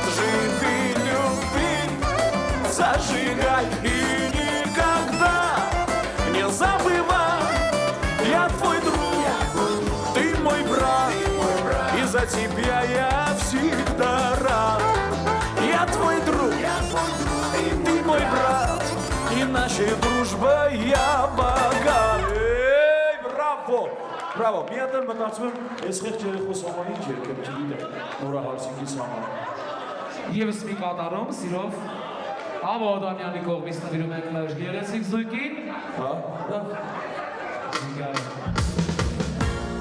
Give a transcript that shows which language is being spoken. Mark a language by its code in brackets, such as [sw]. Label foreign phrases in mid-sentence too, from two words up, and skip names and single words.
[ru] Живи, люби, зажигай и никогда не забывай, я твой друг, ты мой брат, и за тебя я всегда рад. Я твой друг, ты мой брат, и нашей дружбой я богат. Ей, [hy] բրավ։ Բրավո, մի հատ էլ մտածում եմ, ես խեղճ երեխոս համար ինչ երկեմ, չգիտեմ, Նորա Հարսիկիս համար։ Եվս մի կատարում, սիրով Աբո Ադամյանի կողմից նվիրում ենք մեր գեղեցիկ զույգին։ Հա, դա։ Զույգը։